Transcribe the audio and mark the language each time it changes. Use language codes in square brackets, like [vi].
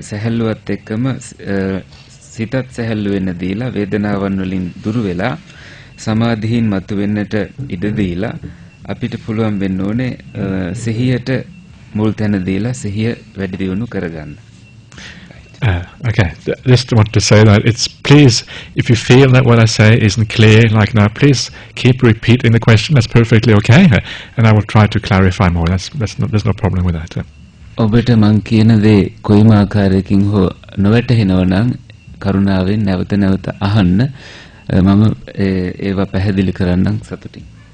[si] සැහැල්ලුවත් එක්කම සිතත් සැහැල්ලු වෙන්න දීලා වේදනාවන් වලින් දුරු වෙලා සමාධියින් මතුවෙන්නට ඉඩ දීලා අපිට පුළුවන් වෙන්න ඕනේ සිහියට මුල් තැන දීලා සිහිය වැඩි දියුණු කරගන්න. [en] Okay, just want to say that please, if you feel that what I say isn't clear like now, please keep repeating the question. That's perfectly okay, and I will try to clarify more. There's no problem with that. [si] ඔබට මං කියන දේ කොයිම ආකාරයකින් හෝ නොවැටහෙනව නම් කරුණාවෙන් නැවත නැවත අහන්න. මම ඒවා පැහැදිලි කරන්නම් සතුටින්.